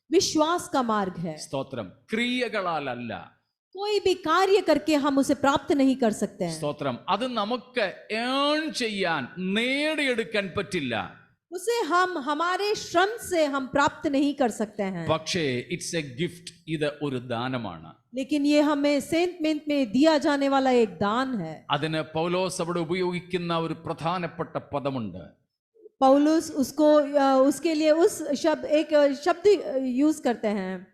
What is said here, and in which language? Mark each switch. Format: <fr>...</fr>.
<hi>विश्वास का मार्ग है।</hi> <ml>സ്തോത്രം. ക്രിയകളാലല്ല.</ml> <hi>कोई भी कार्य करके हम उसे प्राप्त नहीं कर सकते हैं।</hi> <ml>സ്തോത്രം. അത് നമുക്ക് ഏൺ ചെയ്യാൻ, നേടിയെടുക്കാൻ പറ്റില്ല.</ml> <hi>उसे हम हमारे श्रम से हम प्राप्त नहीं कर सकते हैं,</hi> <ml>പക്ഷേ</ml> <en>It's a gift.</en> <ml>ഇത് ഒരു ദാനമാണ്.</ml> <hi>लेकिन ये हमें सेंट मेंट में दिया जाने वाला एक दान है।</hi> <ml>അതിന് പൗലോസ് അവിടെ ഉപയോഗിക്കുന്ന ഒരു പ്രധാനപ്പെട്ട പദമുണ്ട്.</ml> <hi>पौलुस उसको उसके लिए उस एक शब्द यूज करते हैं।</hi>